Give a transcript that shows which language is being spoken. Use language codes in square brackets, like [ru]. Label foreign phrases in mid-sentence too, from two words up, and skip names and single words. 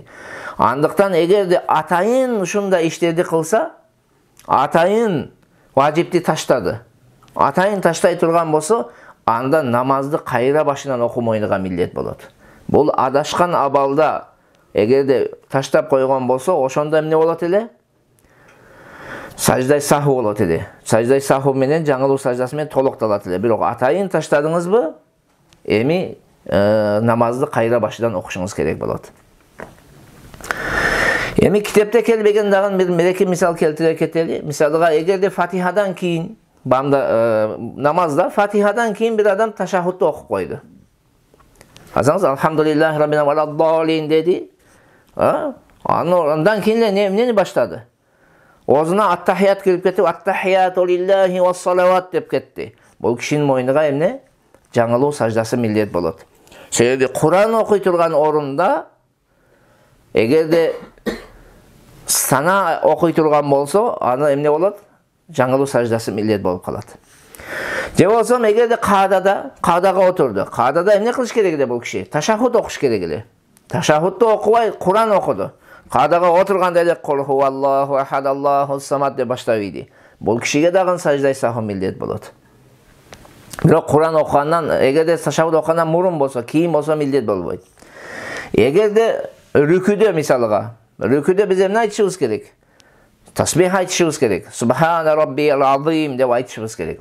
[ky] Андыктан эгерде атайын ушундай иштерди кылса, атайын важипти таштады, атайын таштай турган болсо, анда намазды кайра башынан окуу мойнуга милдет болот. Бул адашкан абалда эгерде таштап койгон болсо, ошондо эмне болот эле? Сажда сахв болот эди. Сажда сахв менен жаңылуу саждасы менен толукталат эле. Бирок атайын таштадыңызбы? Эми намазды кайра башынан окушуңуз керек болот. Эми китепте келбеген дагы бир мереке мисал келтире кетели. Мисалга, эгерде Фатихадан кийин намазда Фатихадан кийин бир адам ташаххудду окуп койду. Азаңыз [ar] الحمدلله ربنا ولا الضالين [ky] деди. Андан кийин эмнени баштады? Озуна аттахият кирип кетип, [ar] التحيات لله والصلوات [ky] деп кетти. Бул кишинин мойнуга эмне? Жаңылуу саждасы милдет болот. Себеби Куран окуй турган орунда эгерде сана окуй турган болсо, аны эмне болот? Жаңылуу саждасы милдет болуп калат. Же болсо эгерде каадага отурду. Каадада эмне кылыш керек эле бул киши? Ташаххуд окуш керек эле. Ташаххудду окубай Куран окуду. Каадага отурганда эле [ar] قل هو الله أحد الله الصمد [ky] деп баштап ийди. Бул кишиге дагы саждай саху милдет болот. Бирок Куран окугандан, эгерде ташаххуд окугандан мурун болсо, кийин болсо милдет болбойт. Эгерде рүкүдө мисалга, рүкүдө биз эмне айтышыбыз керек? Тасбих айтышыбыз керек. [ar] سبحان ربي العظيم [ky] деп айтышыбыз керек.